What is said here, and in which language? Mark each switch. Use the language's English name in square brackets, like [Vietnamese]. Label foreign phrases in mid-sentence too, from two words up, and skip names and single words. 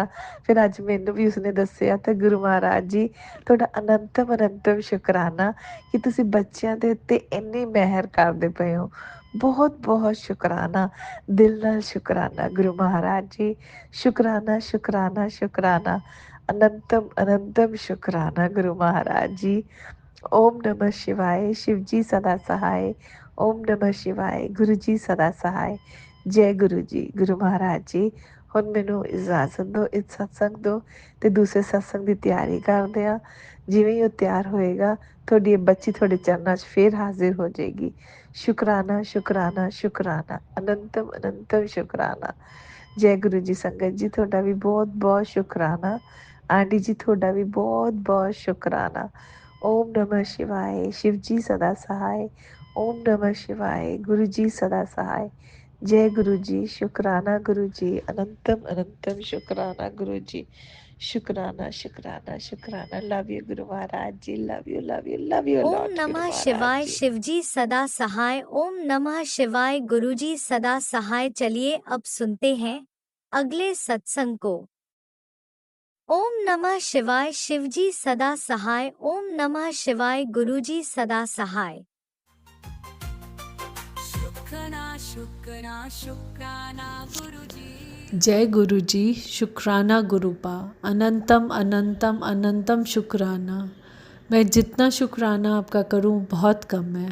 [Punjabi] ਫਿਰ ਅੱਜ ਮੈਨੂੰ ਵੀ ਉਸਨੇ ਦੱਸਿਆ ਤੇ ਗੁਰੂ ਮਹਾਰਾਜ ਜੀ ਤੁਹਾਡਾ ਅਨੰਤਮ ਸ਼ੁਕਰਾਨਾ ਕਿ ਤੁਸੀਂ ਬੱਚਿਆਂ ਦੇ ਉੱਤੇ ਇੰਨੀ ਮਿਹਰ ਕਰਦੇ ਪਏ ਹੋ। ਬਹੁਤ ਬਹੁਤ ਸ਼ੁਕਰਾਨਾ, ਦਿਲ ਨਾਲ ਸ਼ੁਕਰਾਨਾ ਗੁਰੂ ਮਹਾਰਾਜ ਜੀ, ਸ਼ੁਕਰਾਨਾ ਸ਼ੁਕਰਾਨਾ ਸ਼ੁਕਰਾਨਾ, ਅਨੰਤਮ ਸ਼ੁਕਰਾਨਾ ਗੁਰੂ ਮਹਾਰਾਜ ਜੀ। [Hindi] ओम नमः शिवाय, शिव जी सदा सहाय। ओम नमः शिवाय, गुरु जी सदा सहाय। जय गुरु जी, गुरु महाराज जी। [Punjabi] ਹੁਣ ਮੈਨੂੰ ਇਜਾਜ਼ਤ ਦਿਓ, ਇਸ ਸਤਸੰਗ ਦਿਓ ਤੇ ਦੂਸਰੇ ਸਤਸੰਗ ਦੀ ਤਿਆਰੀ ਕਰਦੇ ਹਾਂ। ਜਿਵੇਂ ਹੀ ਉਹ ਤਿਆਰ ਹੋਏਗਾ ਤੁਹਾਡੀ ਇਹ ਬੱਚੀ ਤੁਹਾਡੇ ਚਰਨਾਂ 'ਚ ਫੇਰ ਹਾਜ਼ਰ ਹੋ ਜਾਏਗੀ। ਸ਼ੁਕਰਾਨਾ ਸ਼ੁਕਰਾਨਾ ਸ਼ੁਕਰਾਨਾ, ਅਨੰਤਮ ਸ਼ੁਕਰਾਨਾ। ਜੈ ਗੁਰੂ ਜੀ। ਸੰਗਤ ਜੀ ਤੁਹਾਡਾ ਵੀ ਬਹੁਤ ਬਹੁਤ ਸ਼ੁਕਰਾਨਾ। ਆਂਟੀ ਜੀ ਤੁਹਾਡਾ ਵੀ ਬਹੁਤ ਬਹੁਤ ਸ਼ੁਕਰਾਨਾ। [Hindi] ओम नमः शिवाय, शिव जी सदा सहाय। ओम नमः शिवाय, गुरु जी सदा सहाय। जय गुरु जी, शुकराना गुरु जी, अनंतम शुकराना गुरु जी। शुकराना शुकराना शुकराना। [English] love you [Hindi] गुरु महाराज जी, [English] love you love you love you [Hindi] ओम लॉट गुरु नमः महाराज शिवाय, जी। शिवजी सदा सहाय। ओम नमः शिवाय, गुरुजी सदा सहाय। चलिए अब सुनते हैं अगले सत्संग को। ओम नमः शिवाय, शिवजी सदा सहाय। ओम नमः शिवाय, गुरुजी सदा सहाय। शुक्राना गुरुजी। जय गुरु जी, शुक्राना गुरुपा, अनंतम शुक्राना। मैं जितना शुक्राना आपका करूं बहुत कम है।